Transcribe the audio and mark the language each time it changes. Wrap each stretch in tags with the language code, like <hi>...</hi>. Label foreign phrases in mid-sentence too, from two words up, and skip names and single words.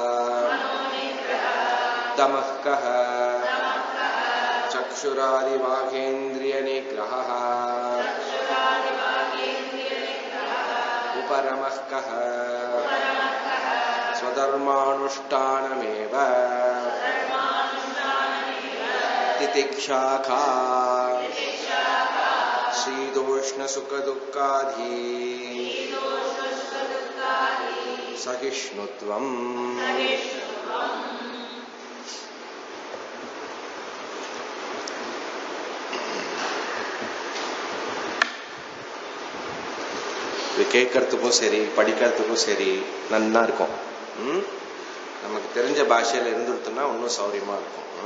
<sa>दमः कः चक्षुरादिवागेन्द्रियनिग्रहः उपरमः कः स्वधर्मानुष्ठानमेव तितिक्षा का शीतोष्णसुखदुःखादि सहिष्णुत्वम्।</sa> <ta>கேட்கறதுக்கும் சரி படிக்கிறதுக்கும் சரி நல்லா இருக்கும். நமக்கு தெரிஞ்ச பாஷையில் இருந்துருத்தோம்னா இன்னும் சௌரியமாக இருக்கும்.</ta>